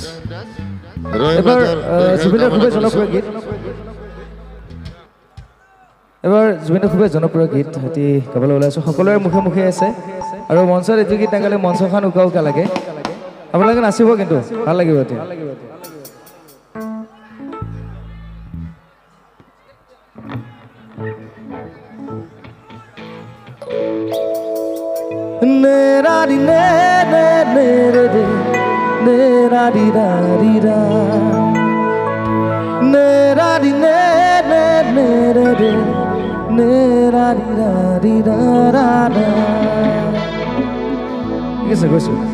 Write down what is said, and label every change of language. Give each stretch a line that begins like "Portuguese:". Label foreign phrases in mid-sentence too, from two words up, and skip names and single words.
Assamese: এবার জুবিনদাৰ খুবেই জনপ্ৰিয় গীত এবাৰ জুবিনদাৰ খুবেই জনপ্ৰিয় গীত সিহঁতি গাবলৈ ওলাইছোঁ সকলোৰে মুখে মুখে আছে আৰু মঞ্চত এইটো গীত নাগালে মঞ্চখন উকা উকা লাগে আপোনালোকে নাচিব কিন্তু ভাল লাগিব এতিয়া Nerari ne ne ne re re nerari ra ri ra nerari ne ne ne re re nerari ra ri ra ra ra ঠিক আছে গৈছো